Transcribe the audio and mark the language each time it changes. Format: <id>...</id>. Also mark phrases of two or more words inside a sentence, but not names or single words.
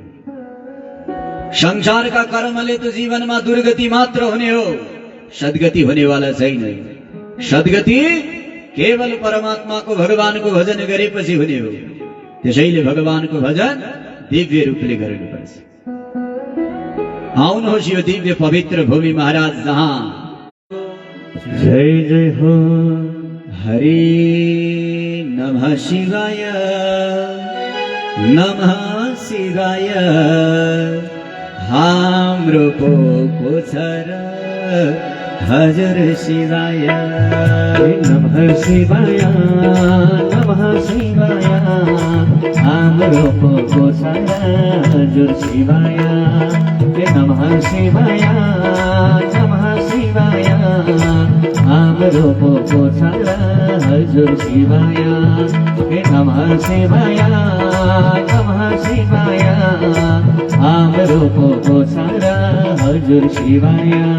<ne>संसारका कर्मले त जीवनमा दुर्गति मात्र हुने हो, सद्गति हुनेवाला छैन। सद्गति केवल परमात्माको भगवानको भजन गरेपछि हुने हो। त्यसैले भगवानको भजन दिव्य रूपले गर्नुपर्छ। आउनुहोस् यो दिव्य पवित्र भूमि महाराज जहाँ जय जय हो।</ne> <sa>हरि नमः शिवाय, नमः शिवाय।</sa> <ne>हाम्रो पोको छ र हजुर शिवाय।</ne> <sa>नमः शिवाय, नमः शिवाय।</sa> <ne>हाम्रो पोको छ र हजुर शिवाय।</ne> <sa>नमः शिवाय, नमः शिवाय।</sa> <ne>हाम्रो पोको छ र हजुर शिवाय।</ne> <sa>नमः शिवाय, नमः शिवाय।</sa> <ne>हाम्रो पोको छ र हजुर शिवाय।</ne>